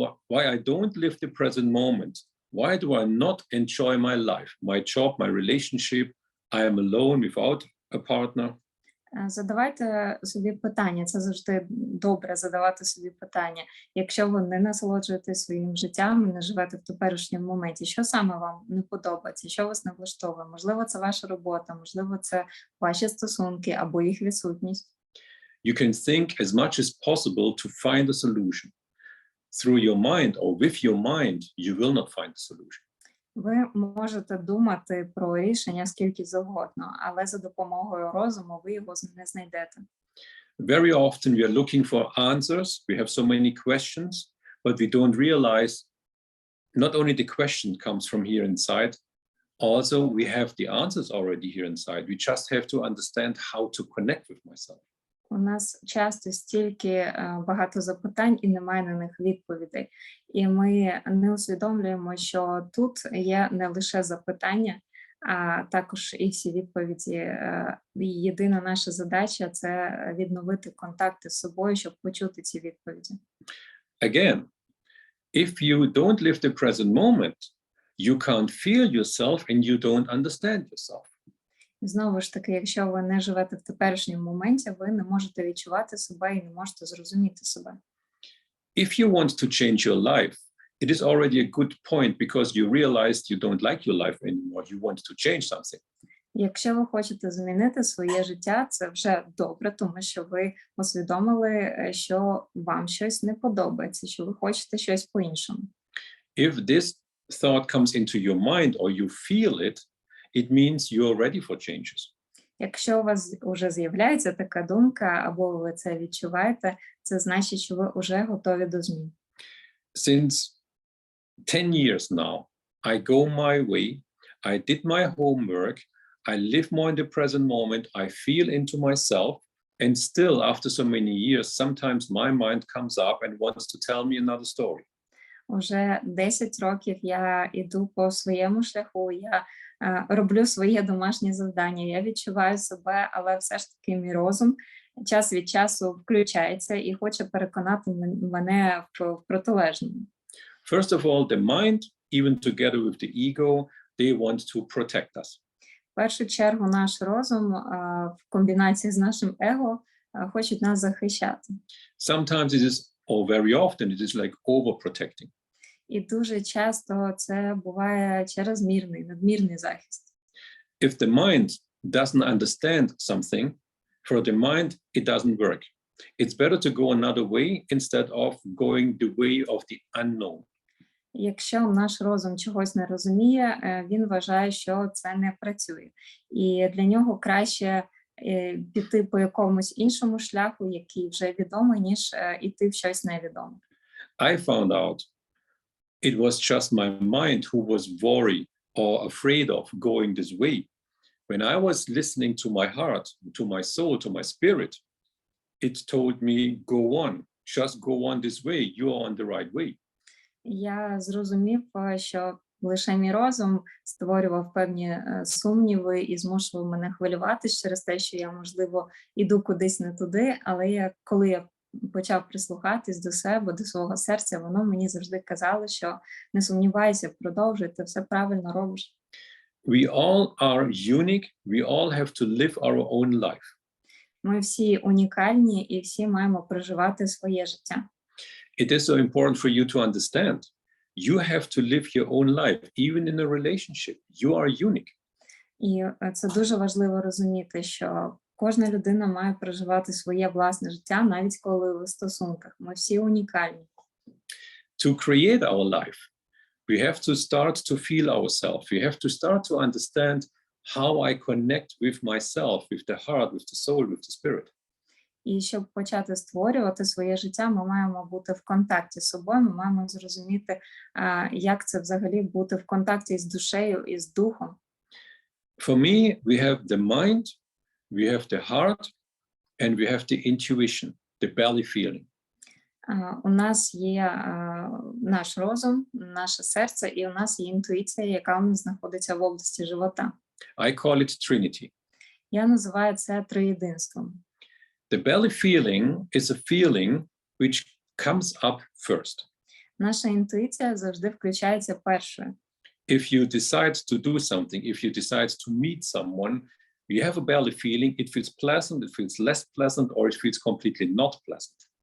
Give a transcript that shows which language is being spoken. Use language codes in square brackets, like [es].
[en] Why I don't live the present moment? Why do I not enjoy my life, my job, my relationship? I am alone without a partner. [uk] Задавайте собі питання, це завжди добре задавати собі питання. Якщо ви не насолоджуєтесь своїм життям, не живете в теперішньому моменті, що саме вам не подобається, що вас не влаштовує? Можливо, це ваша робота, можливо, це ваші стосунки або їх відсутність. [en] You can think as much as possible to find a solution. Through your mind or with your mind, you will not find a solution. [uk] Ви можете думати про рішення скільки завгодно, але за допомогою розуму ви його не знайдете. [en] Very often we are looking for answers. We have so many questions, but we don't realize not only the question comes from here inside, also we have the answers already here inside. We just have to understand how to connect with myself. [uk] У нас часто стільки багато запитань і немає на них відповідей. І ми не усвідомлюємо, що тут є не лише запитання, а також і всі відповіді. Єдина наша задача – це відновити контакти з собою, щоб почути ці відповіді. [en] Again, if you don't live the present moment, you can't feel yourself and you don't understand yourself. [uk] Знову ж таки, якщо ви не живете в теперішньому моменті, ви не можете відчувати себе і не можете зрозуміти себе. [en] If you want to change your life, it is already a good point because you realized you don't like your life anymore. You want to change something. [uk] Якщо ви хочете змінити своє життя, це вже добре, тому що ви усвідомили, що вам щось не подобається, що ви хочете щось по-іншому. [en] If this thought comes into your mind or you feel it, it means you're ready for changes. [uk] Якщо у вас вже з'являється така думка, або ви це відчуваєте, це значить, що ви вже готові до змін. [en] Since 10 years now, I go my way, I did my homework, I live more in the present moment, I feel into myself, and still after so many years, sometimes my mind comes up and wants to tell me another story. [uk] Уже 10 років я йду по своєму шляху, я роблю своє домашнє завдання, я відчуваю себе, але все ж таки мій розум час від часу включається і хоче переконати мене в протилежному. [en] First of all, the mind, even together with the ego, they want to protect us. [uk] В першу чергу наш розум в комбінації з нашим его хочуть нас захищати. [en] Sometimes it is, or very often, it is like overprotecting. [uk] І дуже часто це буває надмірний захист. [en] If the mind doesn't understand something, for the mind, it doesn't work. It's better to go another way instead of going the way of the unknown. [uk] Якщо наш розум чогось не розуміє, він вважає, що це не працює. І для нього краще піти по якомусь іншому шляху, який вже відомий, ніж іти в щось невідоме. [en] I found out it was just my mind who was worried or afraid of going this way. When I was listening to my heart, to my soul, to my spirit, it told me, go on, just go on this way, you are on the right way. [uk] Я зрозумів, що лише мій розум створював певні сумніви і змушував мене хвилюватися через те, що я, можливо, іду кудись не туди, але коли я почав прислухатись до себе, до свого серця, воно мені завжди казало, що не сумнівайся, продовжуй, ти все правильно робиш. [en] We all are unique. We all have to live our own life. [uk] Ми всі унікальні і всі маємо проживати своє життя. [en] It is so important for you to understand. You have to live your own life, even in a relationship. You are unique. [uk] І це дуже важливо розуміти, що кожна людина має проживати своє власне життя, навіть коли ви в стосунках. Ми всі унікальні. [en] To create our life, we have to start to feel ourselves. We have to start to understand how I connect with myself, with the heart, with the soul, with the spirit. [uk] І щоб почати створювати своє життя, ми маємо бути в контакті з собою, ми маємо зрозуміти, як це взагалі бути в контакті з душею і з духом. [en] For me, we have the mind, we have the heart, and we have the intuition, the belly feeling. [uk] У нас є наш розум, наше серце, і у нас є інтуїція, яка у нас знаходиться в області живота. [en] I call it Trinity. [uk] Я називаю це триєдинством. [en] The belly feeling is a feeling which comes up first. [uk] Наша інтуїція завжди включається першою. [en] If you decide to do something, if you decide to meet someone, you have a belly feeling, it feels pleasant, it feels less pleasant, or it feels completely not pleasant.